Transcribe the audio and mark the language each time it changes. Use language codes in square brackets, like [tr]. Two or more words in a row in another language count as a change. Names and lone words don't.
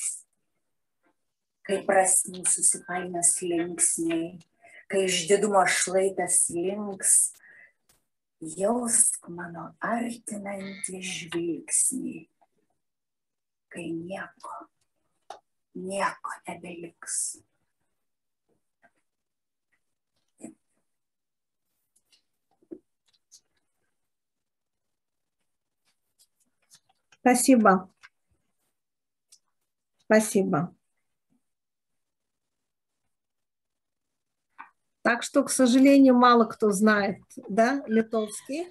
[lt] Kai prasmių susipainios linksniai, kai iš didumo šlaitas links, jausk mano artinantį žvilgsnį, kai nieko nebeliks. [ru] Спасибо. Спасибо. Так что, к сожалению, мало кто знает, да, литовский.